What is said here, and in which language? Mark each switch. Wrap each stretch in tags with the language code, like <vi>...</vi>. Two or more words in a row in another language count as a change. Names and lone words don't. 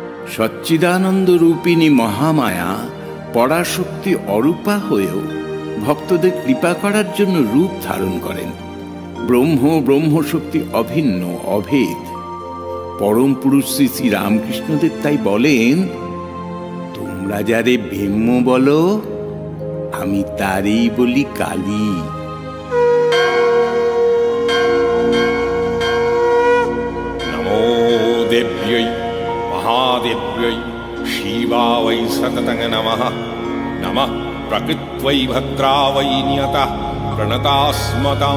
<bn>সচ্চিদানন্দ রূপিণী মহামায়া পরাশক্তি অরূপা হয়েও ভক্তদের কৃপা করার জন্য রূপ ধারণ করেন। ব্রহ্মশক্তি অভিন্ন, অভেদ। পরম পুরুষ শ্রী শ্রী রামকৃষ্ণদেব তাই বলেন, তোমরা যারে ব্রহ্ম বলো, আমি তারেই বলি কালী।</bn> <sa>नमो देव्यै महादेव्यै शिवावै सततं नमः। नमः प्रकृत्वै भद्रावै नियतः प्रणतास्मतां।</sa>